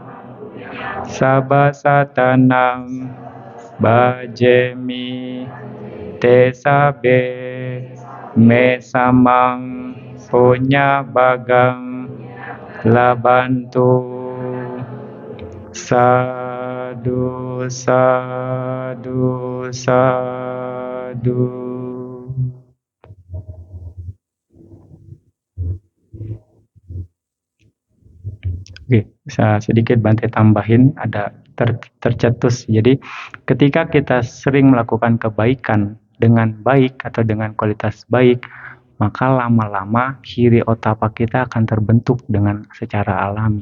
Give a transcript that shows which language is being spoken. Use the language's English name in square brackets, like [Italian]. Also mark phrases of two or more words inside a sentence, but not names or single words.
[Pali] sabasatanam bajemi tesabe me samang punya bagang labantu sadu sadu sadu. [Indonesian] Oke, bisa sedikit Bante tambahin, ada tercetus. Jadi ketika kita sering melakukan kebaikan dengan baik atau dengan kualitas baik, maka lama-lama [Pali] hiri otapa [Indonesian] kita akan terbentuk dengan secara alami.